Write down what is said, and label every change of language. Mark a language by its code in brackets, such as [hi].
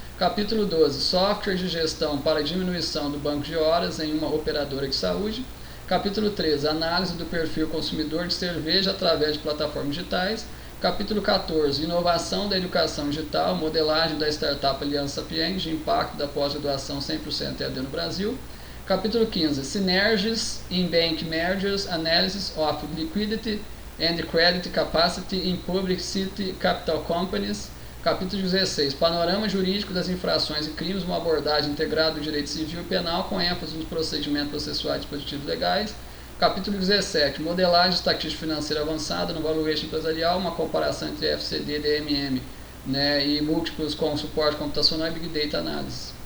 [pt] Capítulo 12, software de gestão para diminuição do banco de horas em uma operadora de saúde. Capítulo 13, análise do perfil consumidor de cerveja através de plataformas digitais. Capítulo 14, inovação da educação digital, modelagem da startup Aliança Sapiens, de impacto da pós-graduação 100% EAD no Brasil. Capítulo 15, [en] synergies in bank mergers, analysis of liquidity and credit capacity in public city capital companies. [pt] Capítulo 16, panorama jurídico das infrações e crimes, uma abordagem integrada do direito civil e penal com ênfase nos procedimentos processuais e dispositivos legais. Capítulo 17, modelagem estatística financeira avançada no valuation empresarial, uma comparação entre FCD, DMM e múltiplos com suporte computacional e Big Data Análise.